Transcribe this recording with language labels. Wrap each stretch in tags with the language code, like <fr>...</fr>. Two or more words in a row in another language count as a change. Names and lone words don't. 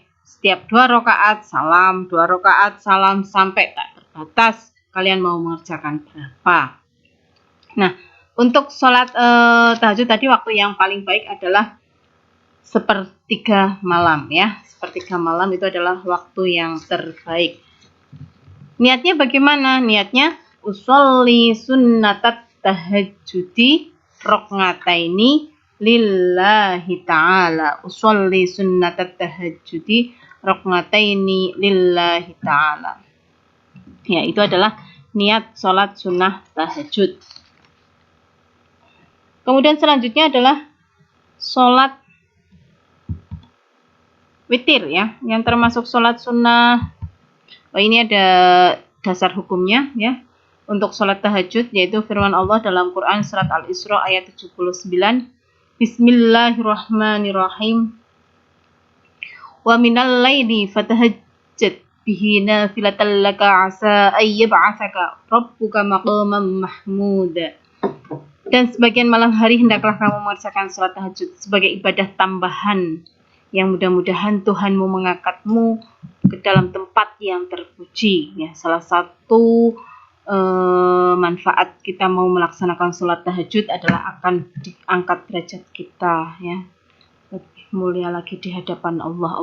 <id>Setiap 2 rakaat salam, 2 rakaat salam, sampai tak terbatas kalian mau mengerjakan berapa. Nah, untuk sholat tahajud tadi waktu yang paling baik adalah sepertiga malam ya. Sepertiga malam itu adalah waktu yang terbaik. Niatnya bagaimana? Niatnya</id> <ar>أصلي سنة التهجد ركعتين لله تعالى. أصلي سنة التهجد ركعتين لله تعالى.</ar> <id>Ya, itu adalah niat sholat sunnah tahajud. Kemudian selanjutnya adalah sholat witir ya, yang termasuk sholat sunnah. Ini ada dasar hukumnya ya. Untuk sholat tahajud yaitu firman Allah dalam Quran surat Al-Isra ayat 79.</id> <ar>بسم الله الرحمن الرحيم. ومن الليل فتهجد به نافلة لك عسى أن يبعثك ربك مقاما محمودا.</ar> <id>Dan sebagian malam hari hendaklah kamu mengerjakan sholat tahajud sebagai ibadah tambahan yang mudah-mudahan Tuhanmu mengangkatmu ke dalam tempat yang terpuji ya. Salah satu manfaat kita mau melaksanakan sholat tahajud adalah akan diangkat derajat kita ya, lebih mulia lagi di hadapan Allah.</id>